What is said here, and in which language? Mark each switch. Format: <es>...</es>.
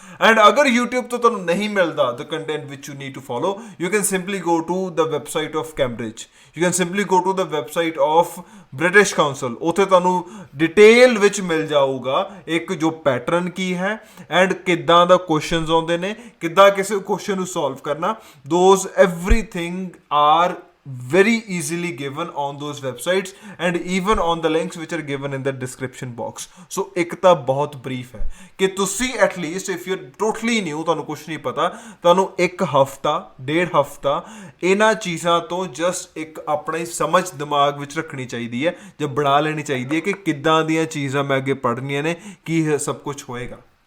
<pa>And ਅਗਰ YouTube ਤੋਂ ਤੁਹਾਨੂੰ ਨਹੀਂ ਮਿਲਦਾ</pa> <en>The content which you need to follow, you can simply go to the website of Cambridge, you can simply go to the website of British Council.</en> <pa>ਉੱਥੇ ਤੁਹਾਨੂੰ detail ਵਿੱਚ ਮਿਲ ਜਾਊਗਾ ਇੱਕ ਜੋ ਪੈਟਰਨ ਕੀ ਹੈ ਐਂਡ ਕਿੱਦਾਂ ਦਾ ਕੁਐਸਚਨਸ ਆਉਂਦੇ ਨੇ, ਕਿੱਦਾਂ ਕਿਸੇ ਕੁਐਸਚਨ ਨੂੰ ਸੋਲਵ ਕਰਨਾ।</pa> <en>Those everything are very easily given on those websites and even on the links which are given in the description box.</en> <pa>So ਇੱਕ ਤਾਂ ਬਹੁਤ ਬਰੀਫ ਹੈ ਕਿ ਤੁਸੀਂ</pa> <en>at least if you're totally new,</en> <pa>ਤੁਹਾਨੂੰ ਕੁਝ ਨਹੀਂ ਪਤਾ, ਤੁਹਾਨੂੰ ਇੱਕ ਹਫਤਾ ਡੇਢ ਹਫਤਾ ਇਹਨਾਂ ਚੀਜ਼ਾਂ ਤੋਂ ਜਸਟ ਇੱਕ ਆਪਣੀ ਸਮਝ ਦਿਮਾਗ ਵਿੱਚ ਰੱਖਣੀ ਚਾਹੀਦੀ ਹੈ ਜਾਂ ਬਣਾ ਲੈਣੀ ਚਾਹੀਦੀ ਹੈ ਕਿ ਕਿੱਦਾਂ ਦੀਆਂ ਚੀਜ਼ਾਂ ਮੈਂ ਅੱਗੇ ਪੜ੍ਹਨੀਆਂ ਨੇ, ਕੀ ਸਭ ਕੁਝ ਹੋਏਗਾ।</pa>